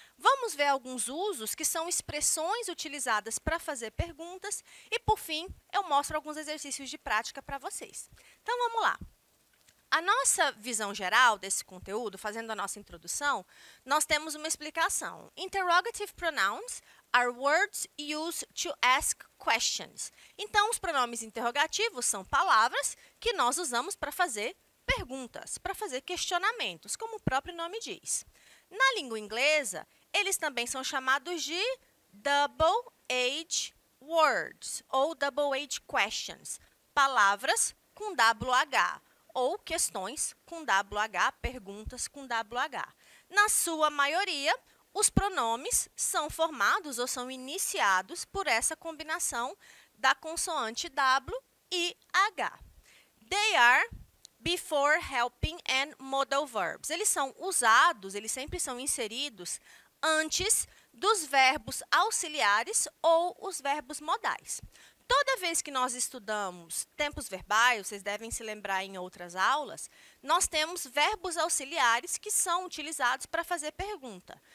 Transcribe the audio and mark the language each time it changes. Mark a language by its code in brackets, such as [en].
[pt] Vamos ver alguns usos que são expressões utilizadas para fazer perguntas. E, por fim, eu mostro alguns exercícios de prática para vocês. Então, vamos lá. A nossa visão geral desse conteúdo, fazendo a nossa introdução, nós temos uma explicação. [en] Interrogative pronouns are words used to ask questions. [pt] Então, os pronomes interrogativos são palavras que nós usamos para fazer perguntas, para fazer questionamentos, como o próprio nome diz. Na língua inglesa, eles também são chamados de double age words, ou double age questions, palavras com WH, ou questões com WH, perguntas com WH. Na sua maioria, os pronomes são formados ou são iniciados por essa combinação da consoante W e H. [en] They are before helping and modal verbs. [pt] Eles são usados, eles sempre são inseridos antes dos verbos auxiliares ou os verbos modais. Toda vez que nós estudamos tempos verbais, vocês devem se lembrar em outras aulas, nós temos verbos auxiliares que são utilizados para fazer pergunta.